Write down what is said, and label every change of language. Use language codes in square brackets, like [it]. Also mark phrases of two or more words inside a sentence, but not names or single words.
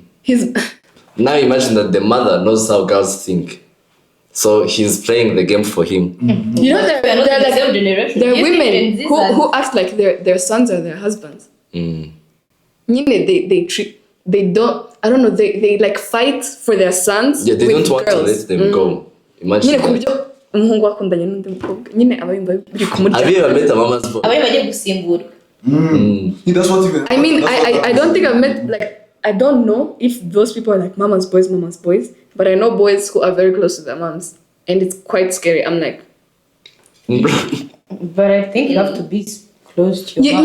[en] Now imagine that the mother knows how girls think, so he's playing the game for him. You know, there are women who act like their sons are their husbands. They like fight for their sons. Yeah, they with don't want girls. to let them go. Imagine that. [rw] umuhungu wakundanye n'undi mukobwa nyine aba yumva biri kumurya. [en] Have you ever met a mama's boy? [rw] Aba bagiye gusimburwa. [en] That's what even. I mean, I don't think I've met, like, I don't know if those people are like mama's boys, but I know boys who are very close to their moms, and it's quite scary. I'm like, but I think you have to be close to your mom.